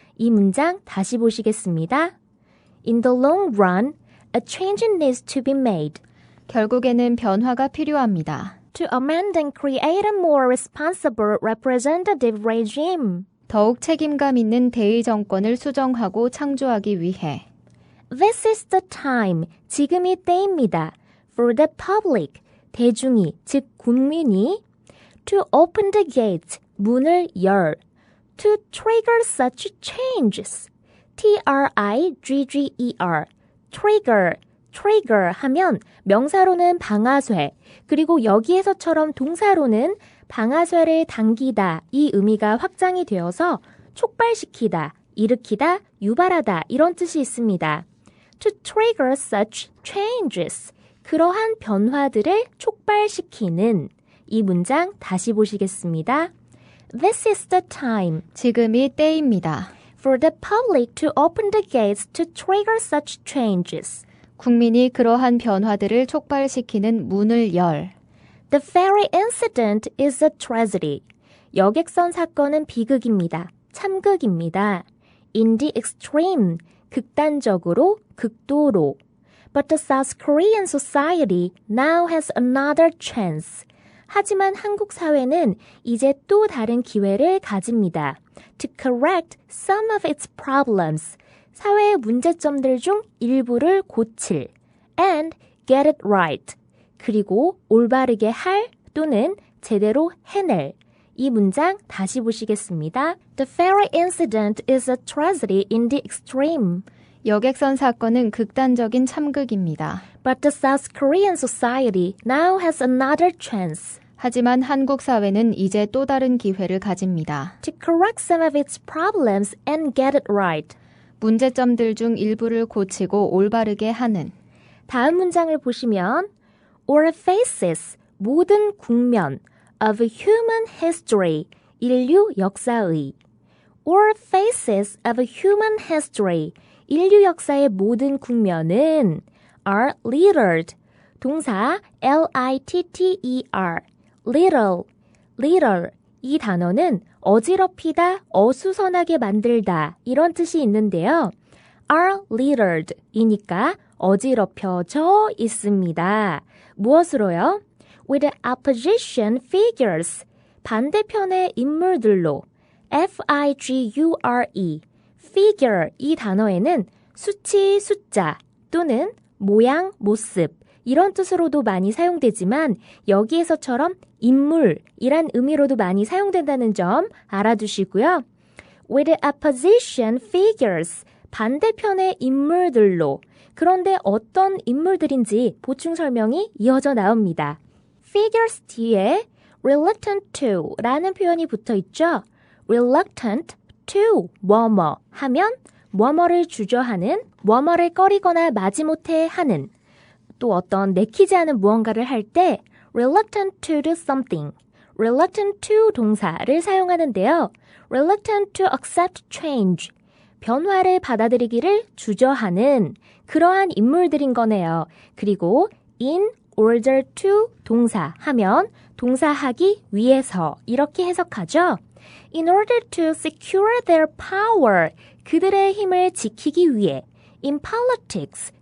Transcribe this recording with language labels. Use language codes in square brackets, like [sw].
[ko] 이 문장 다시 보시겠습니다. [en] In the long run, a change needs to be made. [ko] 결국에는 변화가 필요합니다. [en] To amend and create a more responsible representative regime. [ko] 더욱 책임감 있는 대의 정권을 수정하고 창조하기 위해 [en] This is the time. [ko] 지금이 때입니다. [en] For the public. [ko] 대중이, 즉 국민이 [en] to open the gates. [ko] 문을 열. [en] To trigger such changes. Trigger. trigger. [ko] trigger 하면 명사로는 방아쇠, 그리고 여기에서처럼 동사로는 방아쇠를 당기다 이 의미가 확장이 되어서 촉발시키다, 일으키다, 유발하다 이런 뜻이 있습니다. [en] To trigger such changes. [ko] 그러한 변화들을 촉발시키는 이 문장 다시 보시겠습니다. [en] This is the time. [ko] 지금이 때입니다. [en] For the public to open the gates to trigger such changes. [ko] 국민이 그러한 변화들을 촉발시키는 문을 열. [en] The ferry incident is a tragedy. [ko] 여객선 사건은 비극입니다. 참극입니다. [en] In the extreme. [ko] 극단적으로, 극도로. [en] But the South Korean society now has another chance. [ko] 하지만 한국 사회는 이제 또 다른 기회를 가집니다. [en] To correct some of its problems. [ko] 사회의 문제점들 중 일부를 고칠. [en] And get it right. [ko] 그리고 올바르게 할 또는 제대로 해낼. 이 문장 다시 보시겠습니다. [en] The ferry incident is a tragedy in the extreme. [ko] 여객선 사건은 극단적인 참극입니다. [en] But the South Korean society now has another chance. [ko] 하지만 한국 사회는 이제 또 다른 기회를 가집니다. [en] To correct some of its problems and get it right. [ko] 문제점들 중 일부를 고치고 올바르게 하는. 다음 문장을 보시면 [en] All faces, [ko] 모든 국면 [en] of human history, [ko] 인류 역사의. [en] All phases of human history, [ko] 인류 역사의 모든 국면은 [en] are littered, 동사 L-I-T-T-E-R, little. [ko] 이 단어는 어지럽히다, 어수선하게 만들다 이런 뜻이 있는데요. are littered 이니까 어지럽혀져 있습니다. 무엇으로요? [en] With opposition figures, [ko] 반대편의 인물들로. F-I-G-U-R-E, figure 이 단어에는 수치, 숫자 또는 모양, 모습 이런 뜻으로도 많이 사용되지만 여기에서처럼 인물이란 의미로도 많이 사용된다는 점 알아두시고요. [en] With opposition figures, [ko] 반대편의 인물들로. 그런데 어떤 인물들인지 보충 설명이 이어져 나옵니다. Figures 뒤에 reluctant to 라는 표현이 붙어 있죠. reluctant to 뭐뭐 하면 뭐뭐를 주저하는, 뭐뭐를 꺼리거나 마지못해 하는, 또 어떤 내키지 않은 무언가를 할 때 [en] reluctant to do something, [ko] reluctant to 동사를 사용하는데요. [en] reluctant to accept change, [ko] 변화를 받아들이기를 주저하는 그러한 인물들인 거네요. 그리고 in order to 동사 하면 동사하기 위해서 이렇게 해석하죠. [en] In order to secure their power, [ko] 그들의 힘을 지키기 위해. [en] In politics,